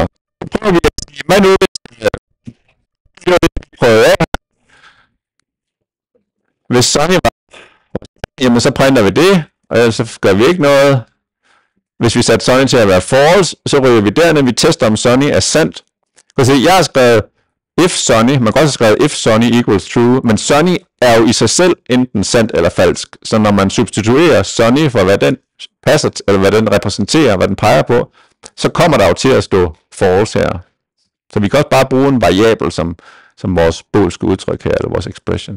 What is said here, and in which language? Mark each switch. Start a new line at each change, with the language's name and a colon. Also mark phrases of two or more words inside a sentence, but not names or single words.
Danish: Så prøver vi at sige, hvad nu hvis Sunny var, jamen så printer vi det, og ellers så gør vi ikke noget. Hvis vi satte Sunny til at være false, så ryger vi derned, vi tester om Sunny er sandt. Jeg har skrevet if Sunny, man kan også have skrevet
English: if Sunny equals true,
Danish: men Sunny er jo i sig selv enten sandt eller falsk. Så når man substituerer Sunny for hvad den passer, eller hvad den repræsenterer, hvad den peger på, så kommer der jo til at stå false her. Så vi kan også bare bruge en variabel som vores boolske udtryk her, eller vores expression.